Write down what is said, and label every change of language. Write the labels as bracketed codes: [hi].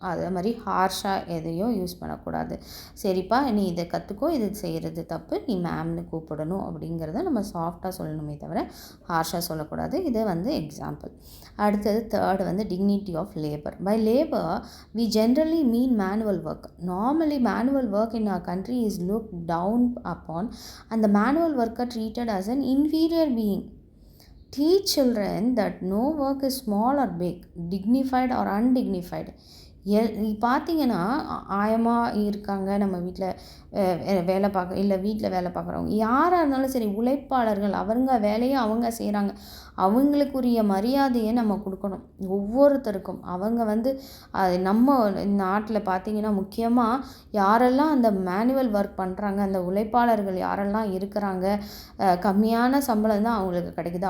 [ta] அதே மாதிரி ஹார்ஷாக எதையும் யூஸ் பண்ணக்கூடாது. சரிப்பா நீ இதை கற்றுக்கோ, இது செய்கிறது தப்பு, நீ மேம்னு கூப்பிடணும் அப்படிங்கிறத நம்ம சாஃப்டாக சொல்லணுமே தவிர ஹார்ஷாக சொல்லக்கூடாது. இது வந்து எக்ஸாம்பிள். அடுத்தது தேர்டு வந்து [en] Dignity of labour. By labour we generally mean manual work. Normally manual work in our country is look down upon and the manual worker treated as an inferior being. Teach children that no work is small or big, dignified or undignified. [ta] பார்த்தீங்கன்னா ஆயமாக இருக்காங்க நம்ம வீட்டில் வேலை பார்க்க, இல்லை வீட்டில் வேலை பார்க்குறவங்க யாராக இருந்தாலும் சரி, உழைப்பாளர்கள், அவங்க வேலையை அவங்க செய்கிறாங்க. அவங்களுக்குரிய மரியாதையை நம்ம கொடுக்கணும் ஒவ்வொருத்தருக்கும். அவங்க வந்து நம்ம நாட்டில் பார்த்திங்கன்னா முக்கியமாக யாரெல்லாம் அந்த மேனுவல் ஒர்க் பண்ணுறாங்க, அந்த உழைப்பாளர்கள் யாரெல்லாம் இருக்கிறாங்க, கம்மியான சம்பளம் தான் அவங்களுக்கு கிடைக்குது.